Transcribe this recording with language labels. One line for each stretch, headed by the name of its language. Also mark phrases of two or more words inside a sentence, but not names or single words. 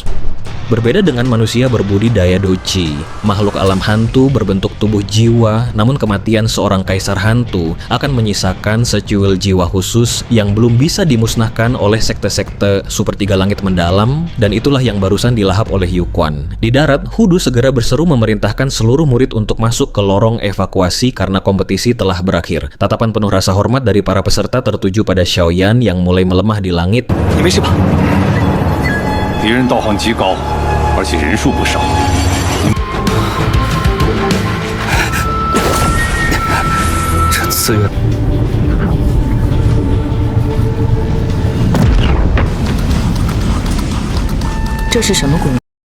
Indonesian: Berbeda dengan manusia berbudidaya Douqi, makhluk alam hantu berbentuk tubuh jiwa, namun kematian seorang kaisar hantu akan menyisakan secuil jiwa khusus yang belum bisa dimusnahkan oleh sekte-sekte Super Tiga Langit Mendalam, dan itulah yang barusan dilahap oleh Yu Quan. Di darat, Hudu segera berseru memerintahkan seluruh murid untuk masuk ke lorong evakuasi karena kompetisi telah berakhir. Tatapan penuh rasa hormat dari para peserta tertuju pada Xiaoyan yang mulai melemah di langit.
Chinese: 敌人道行极高，而且人数不少。这次元，这是什么功？